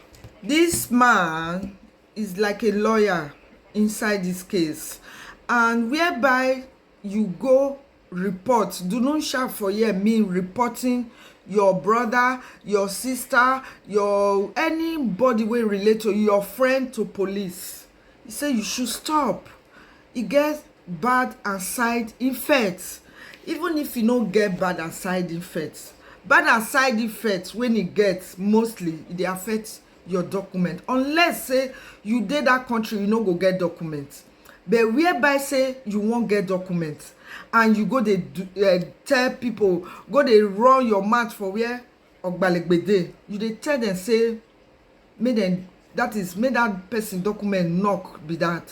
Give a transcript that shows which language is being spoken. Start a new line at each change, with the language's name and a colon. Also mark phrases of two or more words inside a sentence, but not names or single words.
Nigerian Pidgin: This man is like a lawyer inside this case, and whereby you go report, do not shout for here mean reporting your brother, your sister, your anybody wey relate to your friend to police. He say you should stop. E get bad and side effects. Even if you no get bad and side effects, when e get mostly e dey affect your document, unless say you dey that country you no go get document. But whereby say you won't get document and you go dey tell people, go dey run your mouth for where ogbalegbede, you dey tell them say make that person document knock be that.